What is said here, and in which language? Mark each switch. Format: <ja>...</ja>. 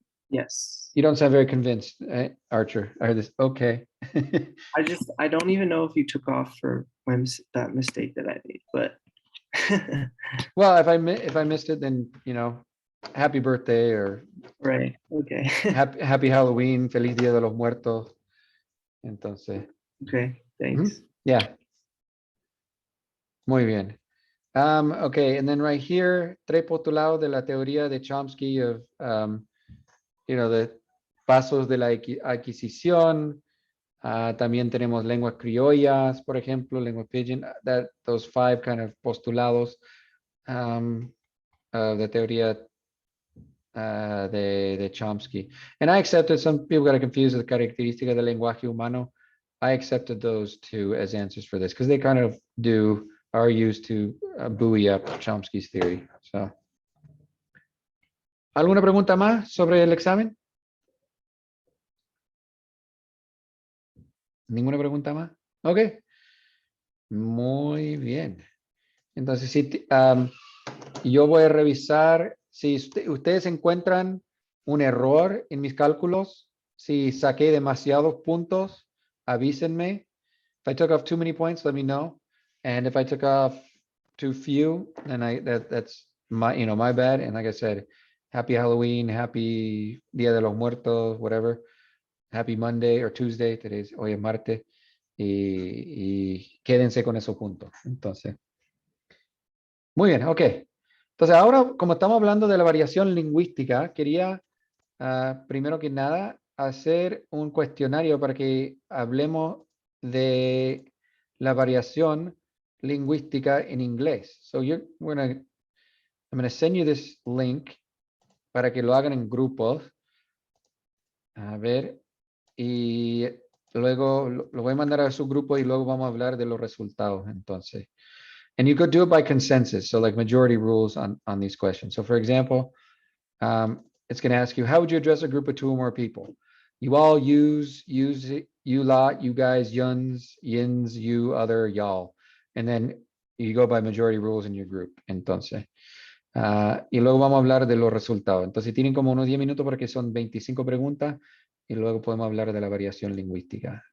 <en>Yes. You don't sound very convinced, Archer. I heard this. Okay. I don't even know if you took off for that mistake that I made, but Well, if I missed it, then, happy birthday or right. Okay. happy Halloween,</en> <es>feliz Día de los Muertos. Entonces,</es> <en>Okay. Thanks.</en> <es>yeah. Muy bien.</es> <en>Okay, and then right here,</en> <es>tres postulados de la teoría de Chomsky of, the pasos de la adquisición. También tenemos lenguas criollas, por ejemplo, lengua pidgin,</es> <en>those 5 kind of</en> <es>postulados of the teoría de Chomsky.</es> <en>And I accepted, some people got confused with the</en> <es>características del lenguaje humano.</es> <en>I accepted those 2 as answers for this because they kind of are used to buoy up Chomsky's theory.</en> <es>So, ¿alguna pregunta más sobre el examen? ¿Ninguna pregunta más? Ok. Muy bien. Entonces, sí, yo voy a revisar si ustedes encuentran un error en mis cálculos, si saqué demasiados puntos, avísenme.</es> <en>If I took off too many points, let me know. And if I took off too few, then that's my bad. And like I said, happy Halloween, happy Día de los Muertos, whatever. Happy Monday or Tuesday,</en> <es>hoy es martes, y quédense con esos puntos. Entonces, muy bien, ok. Entonces, ahora, como estamos hablando de la variación lingüística, quería, primero que nada, hacer un cuestionario para que hablemos de la variación lingüística en inglés.</es> <en>So, I'm going to send you this link</en> <es>para que lo hagan en grupos. A ver, y luego lo voy a mandar a su grupo y luego vamos a hablar de los resultados.</es> <en>Entonces, and you could do it by consensus. So like majority rules on these questions. So for example, it's going to ask you, how would you address a group of 2 or more people? You all use, you lot, you guys, yuns, yins, you, other, y'all. And then you go by majority rules in your group.</en> <es>Entonces, y luego vamos a hablar de los resultados. Entonces tienen como unos 10 minutos porque son 25 preguntas y luego podemos hablar de la variación lingüística.</es>